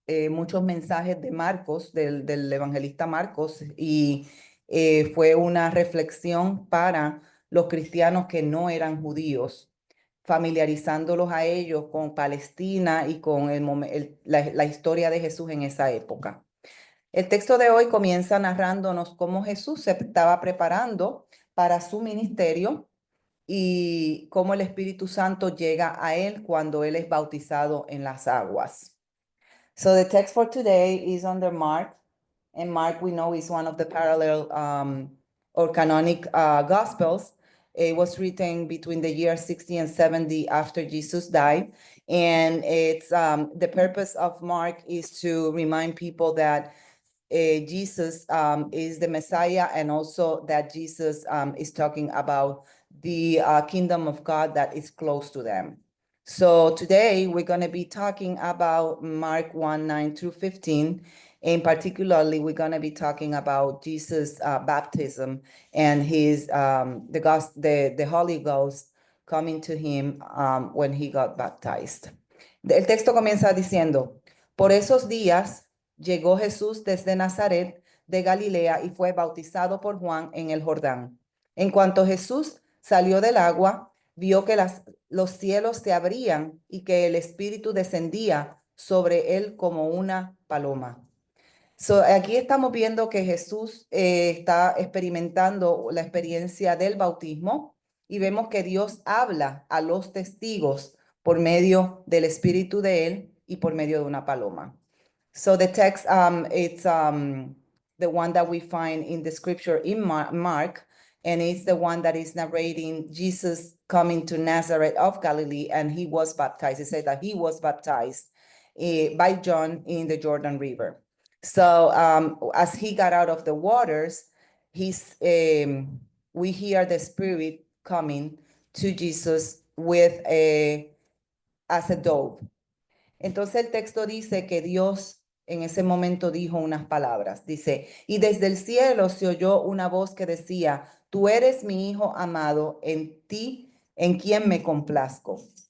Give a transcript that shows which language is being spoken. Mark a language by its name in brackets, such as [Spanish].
[Spanish] muchos mensajes de Marcos, del evangelista Marcos, y fue una reflexión para los cristianos que no eran judíos, familiarizándolos a ellos con Palestina y con la historia de Jesús en esa época. El texto de hoy comienza narrándonos cómo Jesús se estaba preparando para su ministerio y cómo el Espíritu Santo llega a él cuando él es bautizado en las aguas. [English] So the text for today is under Mark, and Mark we know is one of the parallel or canonic Gospels. It was written between the year 60 and 70 after Jesus died, and it's the purpose of Mark is to remind people that Jesus is the Messiah, and also that Jesus is talking about the kingdom of God that is close to them. So today we're going to be talking about Mark 1:9 through 15. And particularly, we're going to be talking about Jesus' baptism and his the Holy Ghost coming to him when he got baptized. [Spanish] El texto comienza diciendo, por esos días llegó Jesús desde Nazaret de Galilea y fue bautizado por Juan en el Jordán. En cuanto Jesús salió del agua, vio que los cielos se abrían y que el Espíritu descendía sobre él como una paloma. So, aquí estamos viendo que Jesús está experimentando la experiencia del bautismo y vemos que Dios habla a los testigos por medio del Espíritu de él y por medio de una paloma. [English] So the text, it's the one that we find in the scripture in Mark, and it's the one that is narrating Jesus coming to Nazareth of Galilee, and he was baptized. It said that he was baptized by John in the Jordan River. So as he got out of the waters, we hear the Spirit coming to Jesus as a dove. [Spanish] Entonces el texto dice que Dios en ese momento dijo unas palabras. Dice, y desde el cielo se oyó una voz que decía, tú eres mi hijo amado, en ti, en quien me complazco.